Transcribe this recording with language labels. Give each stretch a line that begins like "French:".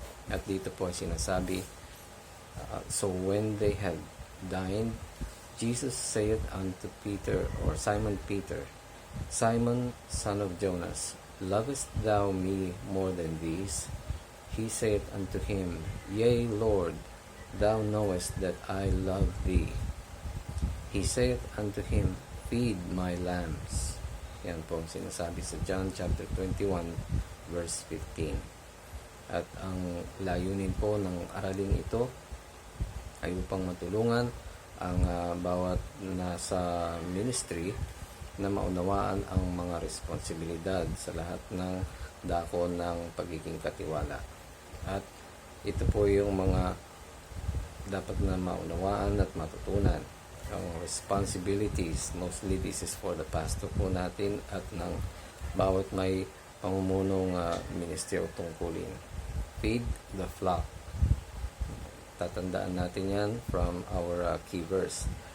Filipino: At dito po sinasabi,
English: so when they had dined, Jesus said unto Peter, or Simon Peter, Simon, son of Jonas, lovest thou me more than these? He said unto him, Yea, Lord, thou knowest that I love thee. He said unto him, Feed my lambs.
Filipino: Yan po ang sinasabi sa John chapter 21 verse 15. At ang layunin po ng araling ito ay upang matulungan ang bawat nasa ministry na maunawaan ang mga responsibilidad sa lahat ng dako ng pagiging katiwala. At ito po yung mga dapat na maunawaan at matutunan. Ang responsibilities,
English: mostly this is for the pastor
Filipino: po natin at ng bawat may pamumunong ministry o tungkulin.
English: Feed the flock.
Filipino: Tatandaan natin yan
English: from our key verse.